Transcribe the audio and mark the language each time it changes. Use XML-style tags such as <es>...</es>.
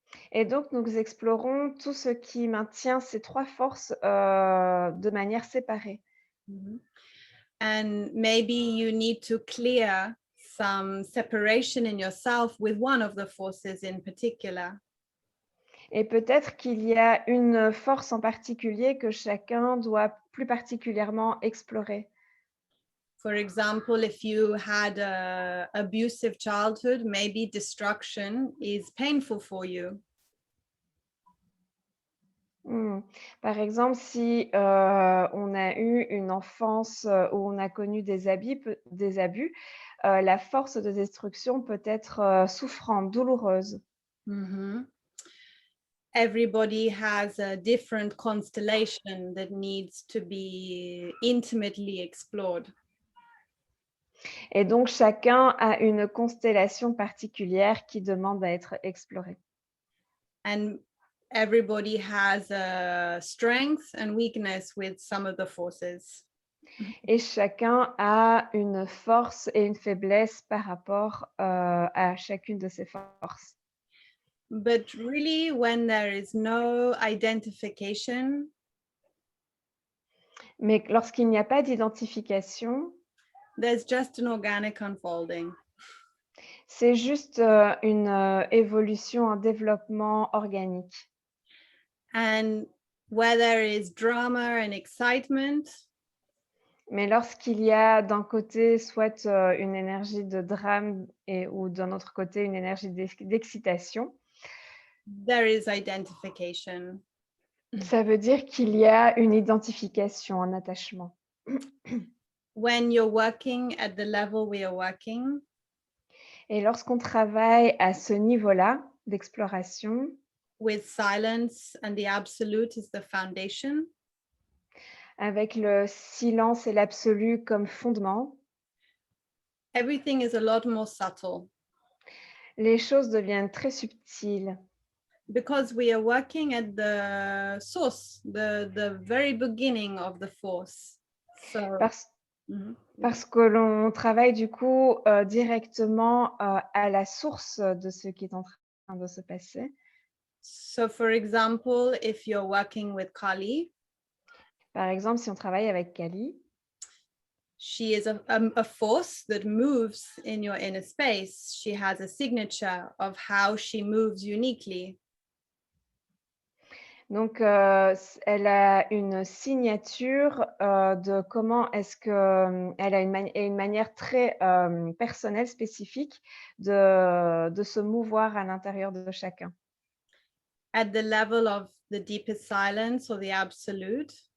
<fr>Et donc, nous explorons tout ce qui maintient ces trois forces de manière séparée.</fr> <en>And maybe you need to clear some separation in yourself with one of the forces in particular.</en> <fr>Et peut-être qu'il y a une force en particulier que chacun doit plus particulièrement explorer.</fr> <en>For example, if you had an abusive childhood, maybe destruction is painful for you.</en> <fr>Par exemple, si on a eu une enfance où on a connu des abus, la force de destruction peut être souffrante, douloureuse.</fr> <en>Everybody has a different constellation that needs to be intimately explored.</en> <fr>Et donc, chacun a une constellation particulière qui demande à être explorée.</fr> <en>And everybody has a strength and weakness with some of the forces.</en> <fr>Et chacun a une force et une faiblesse par rapport à chacune de ces forces.</fr> <en>But really, when there is no identification,</en> <fr>mais lorsqu'il n'y a pas d'identification,</fr> <en>there's just an organic unfolding.</en> <fr>C'est juste une évolution, un développement organique.</fr> <en>And where there is drama and excitement,</en> <fr>mais lorsqu'il y a d'un côté soit une énergie de drame ou d'un autre côté une énergie d'excitation,</fr> <en>there is identification.</en> <fr>Ça veut dire qu'il y a une identification, un attachement.</fr> <en>When you're working at the level we are working,</en> <fr>et lorsqu'on travaille à ce niveau-là d'exploration,</fr> <en>with silence and the absolute is the foundation,</en> <fr>avec le silence et l'absolu comme fondement,</fr> <en>everything is a lot more subtle.</en> <fr>Les choses deviennent très subtiles.</fr> <en>Because we are working at the source, the very beginning of the force. So,</en> <fr>parce que l'on travaille du coup directement à la source de ce qui est en train de se passer.</fr> <en>So for example, if you're working with Kali,</en> <fr>par exemple, si on travaille avec Kali,</fr> <en>She is a force that moves in your inner space. She has a signature of how she moves uniquely.</en> <fr>Donc, elle a une signature, de comment est-ce que, elle a une manière très, personnelle, spécifique de se mouvoir à l'intérieur de chacun.</fr> <en>At the level of the deepest silence or the absolute,</en>